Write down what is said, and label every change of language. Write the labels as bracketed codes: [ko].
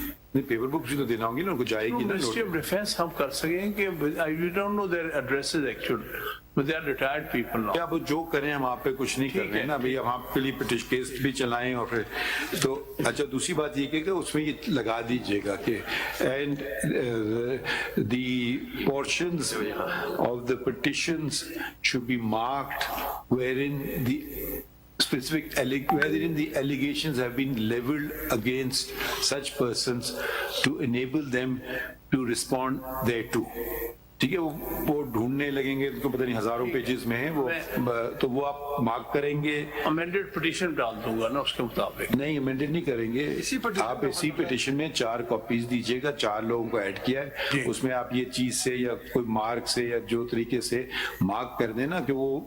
[hi] Paper books भी तो देना होंगी ना, उनको जाएगी ना. [en] Ministry of Defense [hi] हम कर सकें कि [en] we don't know their addresses actually, but they are retired people now. [hi] क्या वो जो करें, हम आप पे कुछ नहीं कर रहे हैं ना भाई. हम आपके लिए पिटिशन केस भी चलाएं और फिर तो अच्छा. दूसरी बात ये कि उसमें ये लगा दीजिएगा कि [en] and the portions of the petitions should be marked wherein the specific wherein the allegations have been leveled against such persons to enable them to respond thereto. [hi] ठीक है. वो ढूंढने लगेंगे तो पता नहीं हजारों पेजेस में है वो, तो वो आप मार्क करेंगे. अमेंडेड पिटीशन डाल दूंगा ना उसके मुताबिक. नहीं अमेंडेड नहीं करेंगे. आप इसी पिटीशन में 4 कॉपीज दीजिएगा. 4 लोगों को ऐड किया है उसमें. आप ये चीज से या कोई मार्क से या जो तरीके से मार्क कर देना कि वो